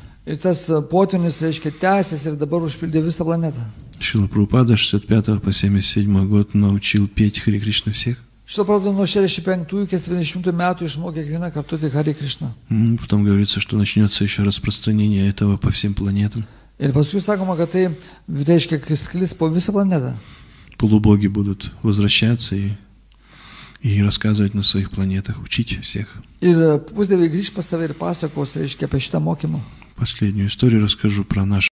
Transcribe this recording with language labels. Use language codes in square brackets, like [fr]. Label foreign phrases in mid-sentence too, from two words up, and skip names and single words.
[lt] Ir tas potvynis, reiškia, tęsės ir dabar užpildė visą planetą. [ru] Шрила Прабхупада 65 по 77 год научил петь Харе Кришна всех. [lt] Šitą parodą nuo 65 iki 70 metų išmokė kiekvieną kartoti Hare Krishna. [ru] Потом говорится, что начнется еще распространение этого по всем планетам. [lt] Ir paskui sakoma, kad tai, reiškia, sklis po visą planetą. [ru] Полубоги будут возвращаться и рассказывать на своих планетах, учить всех. [lt] Ir pusdieviai grįž pas save ir pasakos, reiškia, apie šitą mokymą. [ru] Последнюю историю расскажу про наш